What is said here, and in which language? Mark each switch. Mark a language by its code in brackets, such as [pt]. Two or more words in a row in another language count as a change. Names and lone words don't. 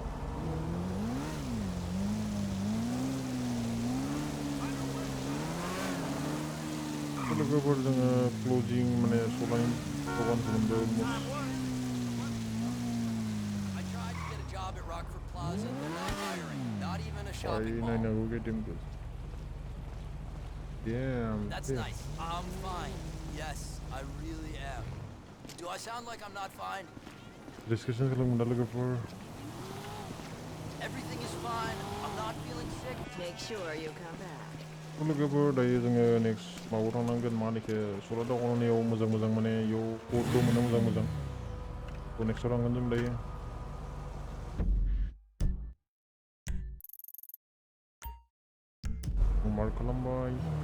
[brx] लोगोफोर जोङो क्लजिं माने सलायनि दखानखौ मोनबाय अलमस्ट बाय नायनांगौ KTMखौ [en] That's nice. I'm fine. Yes, I really am. Do I sound like I'm not fine? [brx] Discussion खालामगोन लोगोफोर [en] Everything is fine. I'm not feeling sick. Make sure you come back. [brx] लोगोफोर दायो जोङो नेक्स्ट माबायाव थांनांगोन मा होनो सला दखानाव मोजां माने इयाव कटबो मोनो मोजां नेक्स्टआव थांगोन जों दायो मार्क खालामबाय